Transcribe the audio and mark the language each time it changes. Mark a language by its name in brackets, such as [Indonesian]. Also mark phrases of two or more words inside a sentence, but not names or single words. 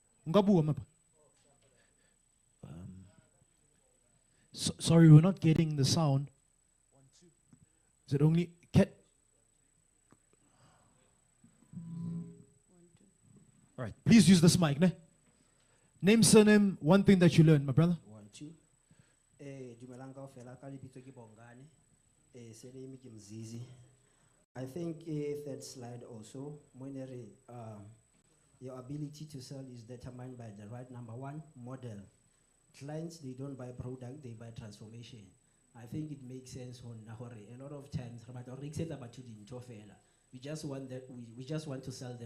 [English] Sorry, we're not getting the sound. Is it only cat? All right. Please use this mic, ne? Name, surname, one thing that you learned, my brother. [Southern Sotho] 1 2 dumelang kaofela ka lebitso ke Bongane surname ke Mzizi. [English] I think third slide also your ability to sell is determined by the right number one model. Clients, they don't buy product, they buy transformation. I think it makes sense on Nahore. A lot of times we just want that we just want to sell them.